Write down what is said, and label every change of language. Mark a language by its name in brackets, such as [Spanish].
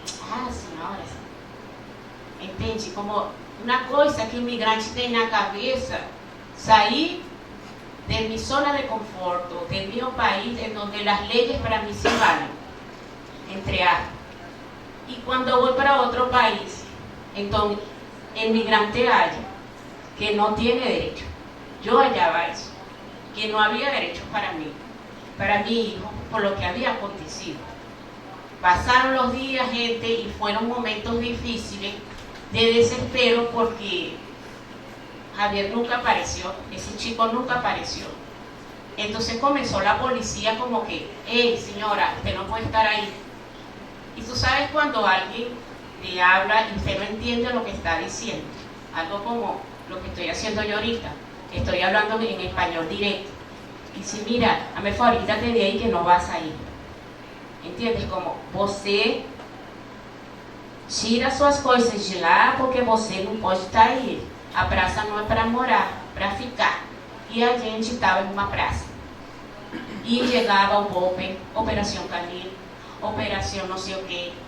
[Portuguese] Ah, senhoras, entende? Como uma coisa que o imigrante tem na cabeça, sair de minha zona de conforto, de meu país, em onde as leis para mim se valem, entre aspas. E quando eu vou para outro país, então, o imigrante acha que não tem direito. Eu achava isso, que não havia direito para mim, [Spanish] para mi hijo, por lo que había acontecido. Pasaron los días, gente, y fueron momentos difíciles de desespero porque Javier nunca apareció, ese chico nunca apareció. Entonces comenzó la policía como que, hey señora, usted no puede estar ahí. Y tú sabes cuando alguien te habla y usted no entiende lo que está diciendo, algo como lo que estoy haciendo yo ahorita, estoy hablando en español directo. Y dice, mira, a mí quítate de ahí que no vas a ir. ¿Entiendes? [Portuguese] Como você tira suas coisas de lá porque você não pode estar aí. A praça não é para morar, para ficar. E a gente estava em uma praça. E chegava o golpe, Operação Canil, Operação não sei o quê.